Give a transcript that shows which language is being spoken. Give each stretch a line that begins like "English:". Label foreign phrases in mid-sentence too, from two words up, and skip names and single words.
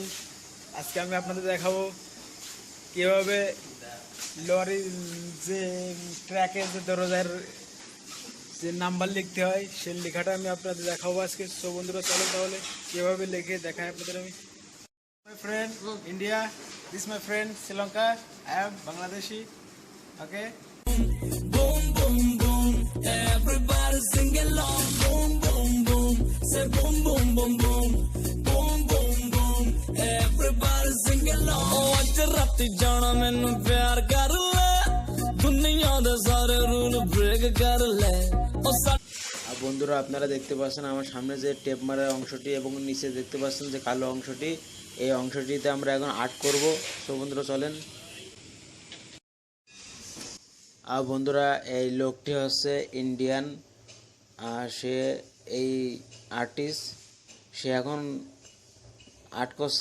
Bangla: আজকে আমি আপনাদের দেখাবো কীভাবে লরি যে ট্র্যাকে যে দরজার যে নাম্বার লিখতে হয় সেই লেখাটা আমি আপনাদের দেখাবো আজকে। সো বন্ধুরা চলেন তাহলে কীভাবে লিখে দেখায় আপনাদের আমি।
English: My friend India, this my friend Sri Lanka, I am Bangladeshi.
Bangla: ওকে,
English: Boom, boom, boom. Everybody sing along. Boom, boom, boom. Say boom, boom, boom, boom. Boom, boom, boom. Everybody sing along.
Punjabi: Oh, ਅੱਜ ਰਾਤੀ ਜਾਣਾ ਮੈਨੂੰ ਪਿਆਰ ਕਰ ਲੈ ਦੁਨੀਆ ਦੇ ਸਾਰੇ
English: rule break
Punjabi: ਕਰ ਲੈ
Bangla: আর বন্ধুরা আপনারা দেখতে পাচ্ছেন আমার সামনে যে টেপ মারার অংশটি এবং নিচে দেখতে পাচ্ছেন যে কালো অংশটি, এই অংশটিতে আমরা এখন আর্ট করব। তো বন্ধুরা চলেন। আর বন্ধুরা এই লোকটি হচ্ছে ইন্ডিয়ান, সে এই আর্টিস্ট, সে এখন আর্ট করছে।